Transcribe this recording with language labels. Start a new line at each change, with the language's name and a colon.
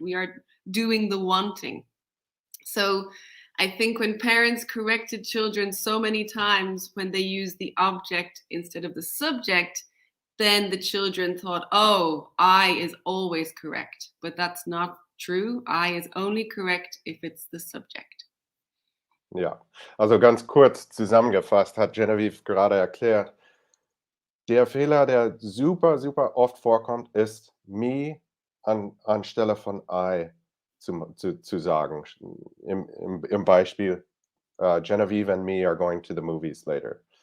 English: We are doing the wanting. So I think when parents corrected children so many times when they used the object instead of the subject, then the children thought, oh, I is always correct. But that's not true. I is only correct if it's the subject.
German: Ja, also ganz kurz zusammengefasst hat Genevieve gerade erklärt, der Fehler, der super, super oft vorkommt, ist me anstelle von I zu sagen. Im Beispiel,
English: Genevieve and me are going to the movies later.